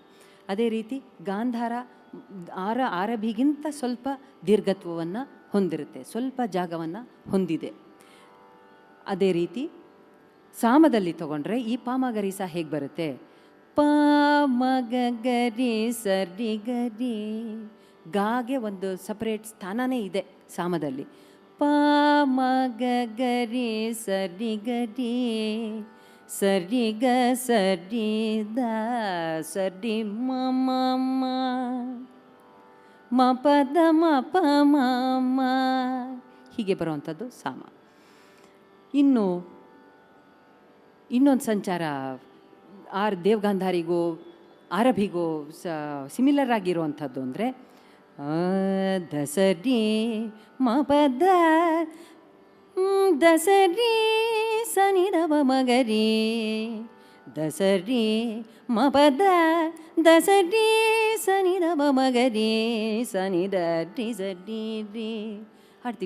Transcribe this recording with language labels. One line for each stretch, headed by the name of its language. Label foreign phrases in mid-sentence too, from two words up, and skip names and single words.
Kannada: ಅದೇ ರೀತಿ ಗಾಂಧಾರ ಆರಭಿಗಿಂತ ಸ್ವಲ್ಪ ದೀರ್ಘತ್ವವನ್ನು ಹೊಂದಿರುತ್ತೆ, ಸ್ವಲ್ಪ ಜಾಗವನ್ನು ಹೊಂದಿದೆ. ಅದೇ ರೀತಿ ಸಾಮದಲ್ಲಿ ತಗೊಂಡ್ರೆ ಈ ಪಾಮಗರಿ ಸಹ ಹೇಗೆ ಬರುತ್ತೆ? ಪ ಮಗ ಗರಿ ಸರಿ ಗರಿ. ಗಾಗೆ ಒಂದು ಸಪ್ರೇಟ್ ಸ್ಥಾನನೇ ಇದೆ ಸಾಮದಲ್ಲಿ. ಪ ಮಗ ಗರಿ ಸರಿ ಗರಿ, ಸರಿ ಗ ಸರಿ ದ ಸರಿ ಮ ಮ ಮ ಮ ಪದ ಮ ಪ ಮ ಮ ಹೀಗೆ ಬರುವಂಥದ್ದು ಸಾಮ. ಇನ್ನು ಇನ್ನೊಂದು ಸಂಚಾರ ದೇವಗಾಂಧಾರಿಗೂ ಆರಭಿಗೂ ಸಿಮಿಲರ್ ಆಗಿರುವಂಥದ್ದು ಅಂದರೆ ದಸರಿ ಮ ಪದ ದಸರಿ ಸನಿ ರವ ಮಗರಿ, ದಸರಿ ಮ ಪದ ದಸರಿ ಸನಿ ರವ ಮಗರಿ ಸನಿ ದ ರಿ ಸರಿ ರೀ ಹಾಡ್ತೀವಿ.